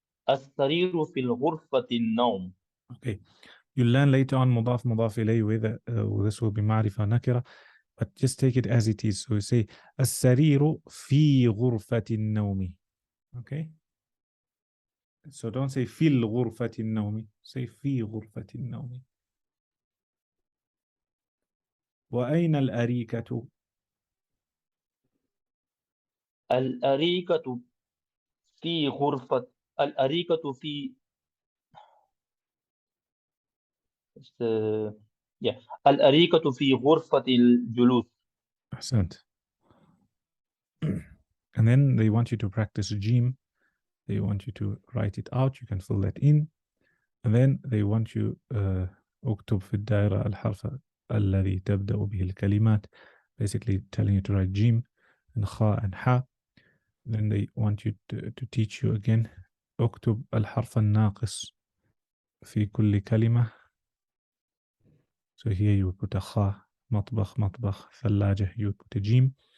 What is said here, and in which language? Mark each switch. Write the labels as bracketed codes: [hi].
[ar] السرير في غرفة النوم. [en] Okay. You'll learn later on مضاف مضاف إليه whether this will be معرفة نكرة, but just take it as it is. So you say [ar] السرير في غرفة النوم. [en] Okay. So don't say [ar] في الغرفة النوم. Say في غرفة النوم. وأين الأريكة؟ الأريكة في غرفة الأريكة في الأريكة في غرفة الجلوس. أحسنت. [en] And then they want you to practice جيم. They want you to write it out. You can fill that in. And then they want you [ar] اكتب في الدائرة الحرف الذي تبدأ به الكلمات. [en] Basically telling you to write جيم and خاء and حاء. Then they want you to teach you again [ar] اكتب الحرف الناقص في كل كلمة. [en] So here you would put a خاء, مطبخ مطبخ, ثلاجة, you would put a جيم.